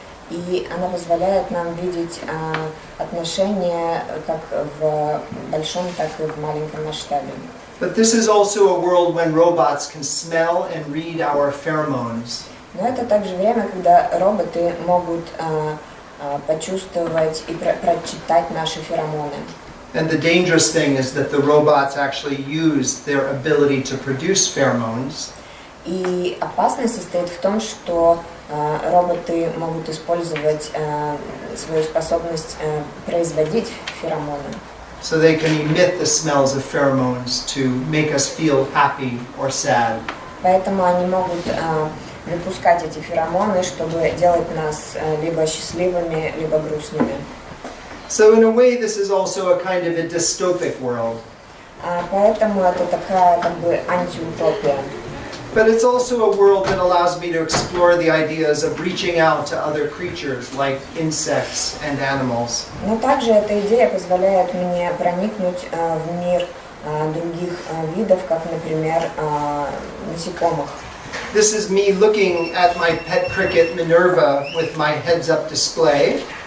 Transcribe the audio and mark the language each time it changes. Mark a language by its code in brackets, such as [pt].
[ru] И она позволяет нам видеть отношения как в большом, так и в маленьком масштабе. [en] But this is also a world when robots can smell and read our pheromones. [ru] Но это также время, когда роботы могут почувствовать и прочитать наши феромоны. [en] And the dangerous thing is that the robots actually use their ability to produce pheromones [ru] И опасность состоит в том, что роботы могут использовать свою способность производить феромоны. [en] so they can emit the smells of pheromones to make us feel happy or sad. [ru] Поэтому они могут выпускать эти феромоны, чтобы делать нас либо счастливыми, либо грустными. [en] So in a way this is also a kind of a dystopic world. [ru] Поэтому это такая как бы антиутопия. [en] But it's also a world that allows me to explore the ideas of reaching out to other creatures like insects and animals. [ru] Но также эта идея позволяет мне проникнуть в мир других видов, как, например, насекомых. [en] This is me looking at my pet cricket Minerva with my heads-up display.